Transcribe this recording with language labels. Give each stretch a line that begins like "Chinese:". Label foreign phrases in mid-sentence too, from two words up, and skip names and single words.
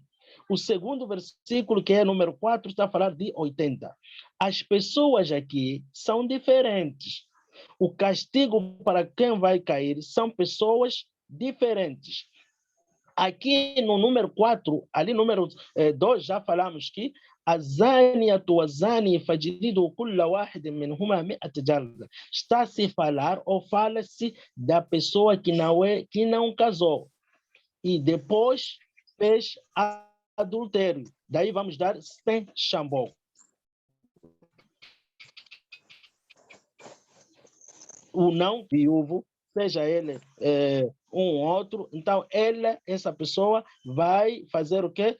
Portuguese: O segundo versículo, que é número 4, está a falar de 80. As pessoas aqui são diferentes. O castigo para quem vai cair são pessoas diferentes. Aqui no número 4, ali número 2, já falamos que
Arabic: الزانية والزاني فاجلدوا كل واحد منهما 100 جلدة.
Portuguese: Está-se a falar ou fala-se da pessoa que não casou e depois fez adultério. Daí vamos dar 100 chambó. O não viúvo, seja ele um outro, então essa pessoa vai fazer o quê?